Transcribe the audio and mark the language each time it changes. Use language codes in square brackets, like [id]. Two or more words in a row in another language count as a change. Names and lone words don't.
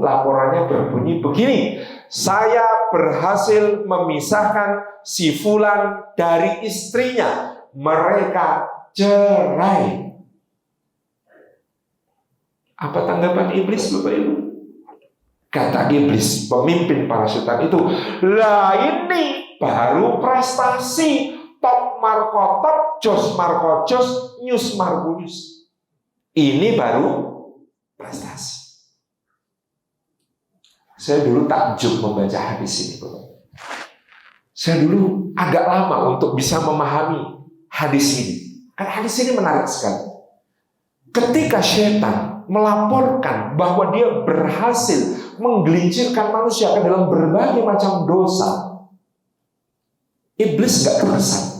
[id] Laporannya berbunyi begini, saya berhasil memisahkan si fulan dari istrinya, mereka cerai. Apa tanggapan iblis, Bapak Ibu? Kata iblis, pemimpin para setan itu, lah ini baru prestasi, [jv] top marko top, jos marko jos, nyus marko nyus. [id] Ini baru prestasi. Saya dulu takjub membaca hadis ini, Bapak. Saya dulu agak lama untuk bisa memahami hadis ini. Karena hadis ini menarik sekali. Ketika setan melaporkan bahwa dia berhasil menggelincirkan manusia ke dalam berbagai macam dosa, iblis gak keresan.